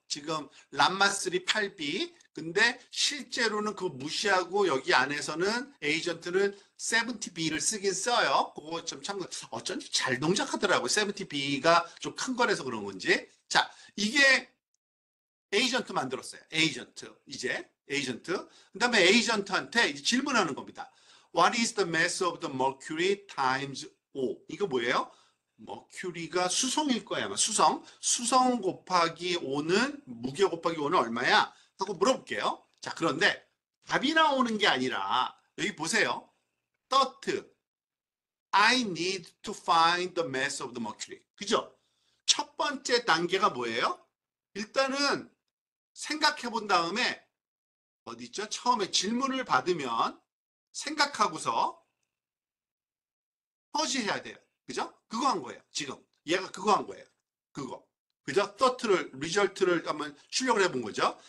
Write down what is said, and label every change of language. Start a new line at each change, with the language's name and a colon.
Korean: 지금, 람마3 8B. 근데 실제로는 그거 무시하고 여기 안에서는 에이전트는 70B를 쓰긴 써요. 그거 좀 참, 어쩐지 잘 동작하더라고요. 70B가 좀 큰 거라서 그런 건지. 자, 이게 에이전트 만들었어요. 에이전트. 이제 에이전트. 그다음에 에이전트한테 이제 질문하는 겁니다.
English: What is the mass of the mercury times O?
Korean: 이거 뭐예요? 머큐리가 수성일 거야, 아마 수성. 수성 곱하기 5는 무게 곱하기 5는 얼마야? 하고 물어볼게요. 자, 그런데 답이 나오는 게 아니라 여기 보세요.
English: Thought. I need to find the mass of the mercury.
Korean: 그죠? 첫 번째 단계가 뭐예요? 일단은 생각해 본 다음에 어디 있죠? 처음에 질문을 받으면 생각하고서 퍼지해야 돼요. 그죠? 그거 한 거예요. 지금 얘가 그거 한 거예요. 그거. 그죠? 터트를 리절트를 한번 출력을 해본 거죠.